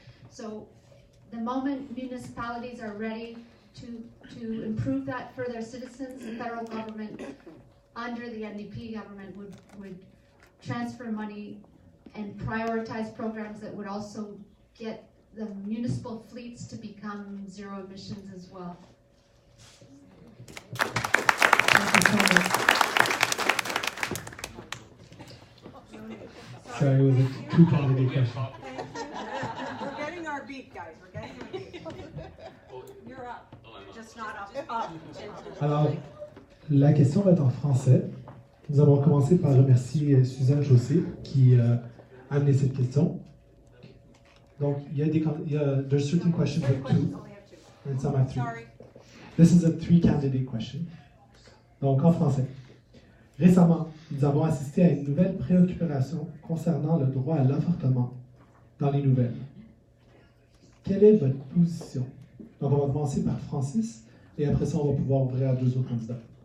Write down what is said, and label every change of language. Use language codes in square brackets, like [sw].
[en] So the moment municipalities are ready to improve that for their citizens, the federal government under the NDP government would transfer money and prioritize programs that would also get the municipal fleets to become zero emissions as well. Sorry, it was a two-candidate question. We're getting our beat, guys. We're getting our beat. You're up. Just not up. [fr] Alors, la question va être en français. Nous allons commencer par remercier Suzanne Chaussé qui a amené cette question. [en] Donc, there's certain questions with two, and some have three. Sorry. This is a three-candidate question. [fr] Donc, en français. Récemment, nous avons assisté à une nouvelle préoccupation concernant le droit à l'avortement dans les nouvelles. Quelle est votre position? Donc, on va commencer par Francis, et après ça, on va pouvoir ouvrir à deux autres candidats.